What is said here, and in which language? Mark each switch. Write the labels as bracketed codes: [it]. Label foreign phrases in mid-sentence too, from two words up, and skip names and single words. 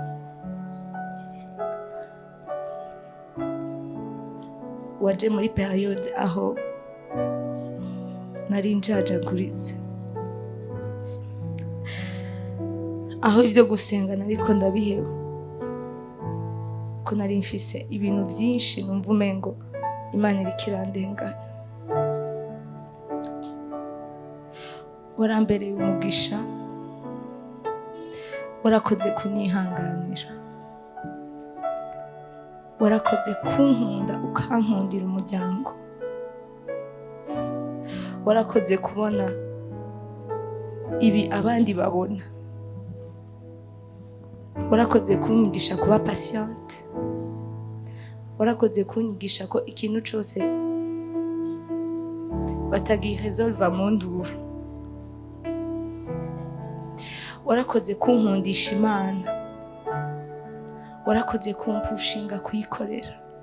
[rn] Waje muri periode aho nari njajaguritse, aho ibyo gusenga nariko ndabiheba, ko nari mfise ibintu byinshi numva umengo Imana iriko irandenganya. Warambereye umugisha, warakoze kunyihanganira, warakoze kunkunda ukankundira umuryango, warakoze kubona ibi abandi babona, warakoze kunyigisha kuba patiente, warakoze kunyigisha ko ikintu cyose batagiresolva mu nduru, warakoze kunkundisha Imana, warakoze kumpushinga kuyikorera